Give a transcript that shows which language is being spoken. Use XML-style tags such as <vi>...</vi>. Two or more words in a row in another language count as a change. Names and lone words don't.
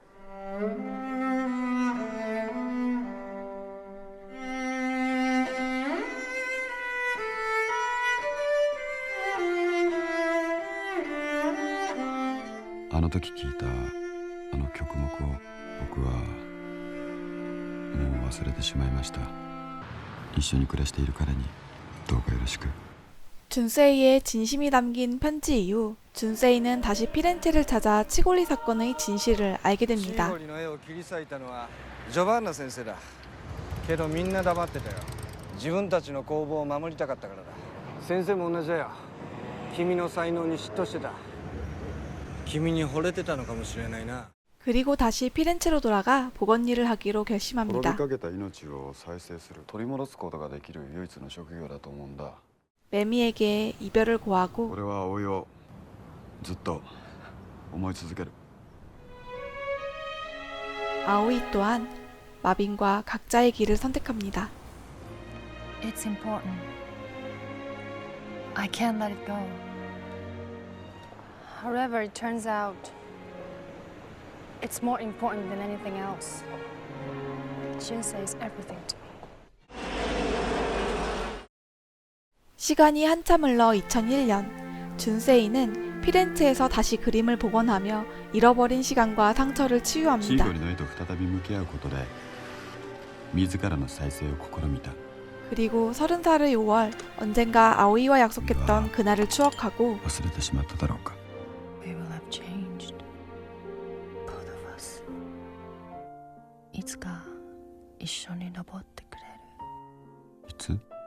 <ja>あの時聴いたあの曲目を僕はもう忘れてしまいました。一緒に暮らしている彼にどうかよろしく。</ja> <ko>준세이의 진심이 담긴 편지 이후 준세이는 다시 피렌체를 찾아 치골리 사건의 진실을 알게 됩니다.</ko> <ja>シーゴリの絵を切り裂いたのはジョバンナ先生だ。けどみんな黙ってたよ。自分たちの工房を守りたかったからだ。先生も同じだよ。君の才能に嫉妬してた。君に惚れてたのかもしれないな。</ja> <ko>그리고 다시 피렌체로 돌아가 복원 일을 하기로 결심합니다.</ko> <ja>滅びかけた命を再生する、取り戻すことができる唯一の職業だと思うんだ。</ja> <ko>매미에게 이별을 고하고</ko> <ja>俺は葵をずっと思い続ける。</ja> <ko>아오이 또한 마빈과 각자의 길을 선택합니다.</ko> <en>It's important. I can't let it go. However, it turns out it's more important than anything else. Junsei is everything to me.</en> <ko>시간이 한참 흘러 2001년, 준세이는 피렌체에서 다시 그림을 복원하며 잃어버린 시간과 상처를</ko> <ja>シー</ja> <ko>치유합니다.</ko> <ja>ゴリの絵と再び向き合うことで自らの再生を試みた。</ja> <ko>그리고 30살의 5월, 언젠가 아오이와 약속했던 그날을 추억하고</ko> <ja>忘れてしまっただろうか。</ja> <en>We will have changed. Both of us.</en> <ja>いつか一緒に登ってくれる。いつ？</ja>